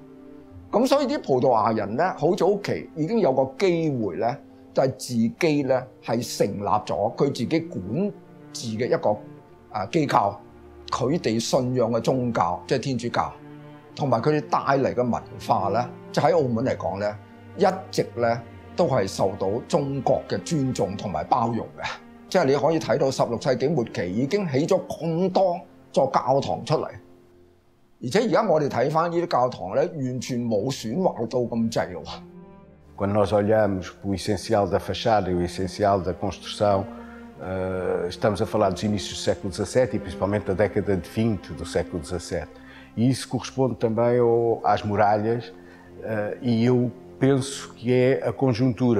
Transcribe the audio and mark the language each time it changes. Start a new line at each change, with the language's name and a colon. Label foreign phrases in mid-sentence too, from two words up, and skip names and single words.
Cantonese: 咁所以啲葡萄牙人咧，好早期已經有個機會咧，就係自己咧係成立咗佢自己管治嘅一個機構，佢哋信仰嘅宗教即係天主教，同埋佢哋帶嚟嘅文化咧，就喺澳門嚟講咧，一直咧都係受到中國嘅尊重同埋包容嘅。即係你可以睇到16世紀末期已經起咗咁多座教堂出嚟。而且而家我哋睇翻呢啲教堂咧，完全冇損壞到咁滯咯。
Portuguese: Quando nós olhamos para o essencial da fachada e o essencial da construção, estamos a falar dos inícios do século XVII e principalmente da década de 20 do século XVII. E isso corresponde também às muralhas e eu penso que é a conjuntura.